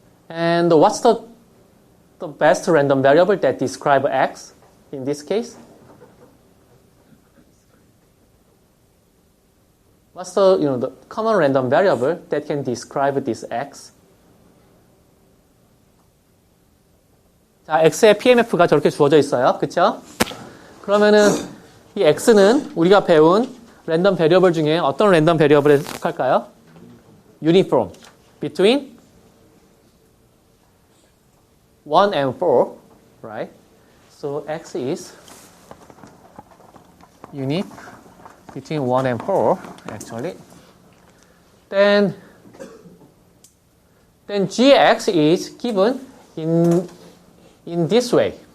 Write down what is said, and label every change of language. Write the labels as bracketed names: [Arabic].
[English] And what's the best random variable that describe x in this case? What's the common random variable that can describe this x? [Korean] 자, x의 PMF가 저렇게 주어져 있어요. 그쵸? 그러면은 이 x는 우리가 배운 랜덤 베리어블 중에 어떤 랜덤 베리어블에 속할까요? [English] Uniform between 1 and 4, right? So x is unique between 1 and 4, actually. Then gx is given in this way.